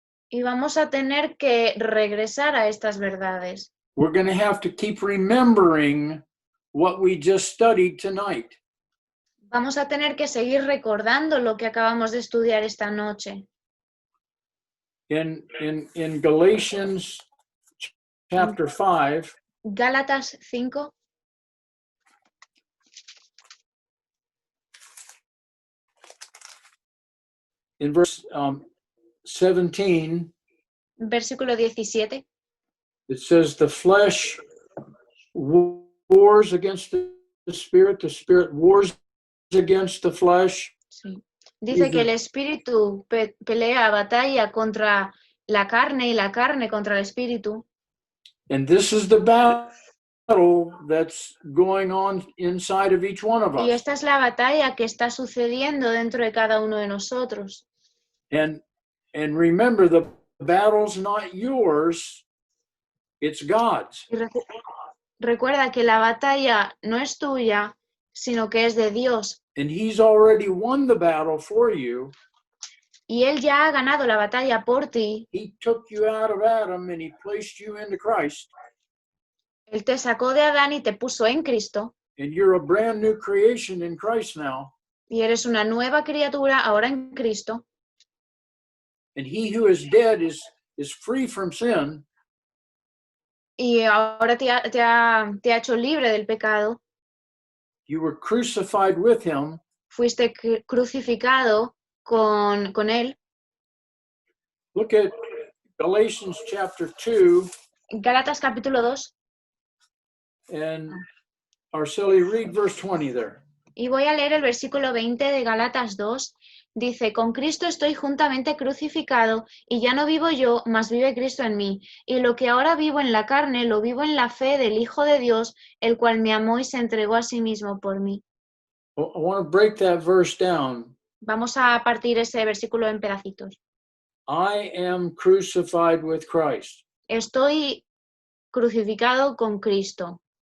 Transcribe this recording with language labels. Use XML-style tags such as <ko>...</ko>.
<es>Y vamos a tener que regresar a estas verdades.</es> <en>We're going to have to keep remembering what we just studied tonight.</en> <es>Vamos a tener que seguir recordando lo que acabamos de estudiar esta noche.</es> <en>In Galatians chapter 5,</en> <es>Gálatas 5,</es> <en>in verse 17,</en> <es>versículo 17.</es> <en>it says, the flesh wars against the spirit wars against the flesh.</en> <es>Sí. Dice que el espíritu pelea batalla contra la carne y la carne contra el espíritu.</es> <en>And this is the battle that's going on inside of each one of</en> <es>Y</es> <en>us.</en> <es>esta es la batalla que está sucediendo dentro de cada uno de nosotros.</es> <en>And remember, the battle's not yours, it's God's.</en> <es>Y recuerda que la batalla no es tuya, sino que es de Dios.</es> <en>And he's already won the battle for you.</en> <es>Y Él ya ha ganado la batalla por ti.</es> <en>He took you out of Adam and he placed you into Christ.</en> <es>Él te sacó de Adán y te puso en Cristo.</es> <en>And you're a brand new creation in Christ now.</en> <es>Y eres una nueva criatura ahora en Cristo.</es> <en>And he who is dead is free from sin.</en> <es>Y ahora te ha hecho libre del pecado.</es> <en>You were crucified with him.</en> <es>Fuiste crucificado con Él.</es> <en>Look at Galatians chapter 2,</en> <es>Gálatas capítulo 2,</es> <en>and Arceli, read verse 20 there.</en> <es>y voy a leer el versículo 20 de Gálatas 2. Dice, con Cristo estoy juntamente crucificado, y ya no vivo yo, mas vive Cristo en mí. Y lo que ahora vivo en la carne, lo vivo en la fe del Hijo de Dios, el cual me amó y se entregó a sí mismo por mí.</es> <en>I want to break that verse down.</en> <es>Vamos a partir ese versículo en pedacitos.</es> <en>I am crucified with Christ.</en> <es>Estoy crucificado con Cristo.</es>